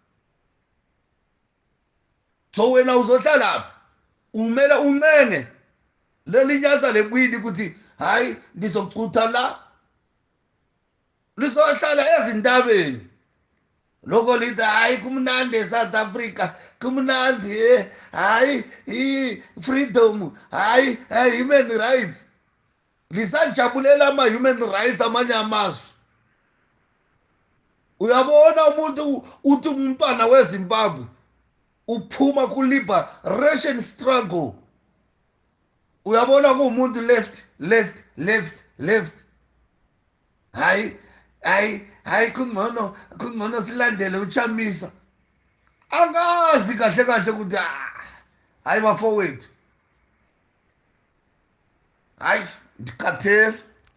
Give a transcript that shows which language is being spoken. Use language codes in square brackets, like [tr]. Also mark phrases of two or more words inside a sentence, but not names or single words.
[zu] so wena uzohlala umela uncenge lelinyasa lebwidi ukuthi hayi ndizokuchutha la lizohlala ezintabeni lokho lithi hayi kumnandi eSouth Africa kumnandi hayi freedom hayi [en] human rights [zu] lisajabulela ama- [en] human rights [zu] amanye amazwe uyabona umuntu uthi umntwana weZimbabwe uphuma ku- [en] liberation struggle [zu] uyabona kuwumuntu left hayi kungcono silandele uChamisa angazi kahle kahle ukuthi hayi bafowethu hayi ndikhathele